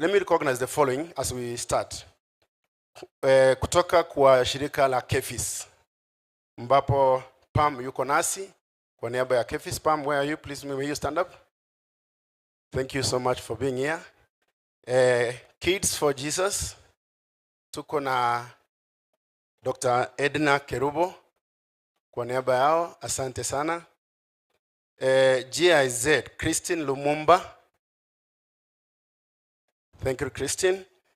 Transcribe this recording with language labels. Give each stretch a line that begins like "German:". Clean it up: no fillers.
English: Let me recognize the following as we start.
Swahili: Kutoka kwa shirika la Kefis, ambapo Pam yuko nasi kwa niaba ya Kefis.
English: Pam, where are you? Please, may you stand up? Thank you so much for being here.
Swahili: Kids for Jesus, tuko na Dr. Edna Kerubo kwa niaba yao, asante sana.
English: GIZ, Christine Lumumba, thank you Christine.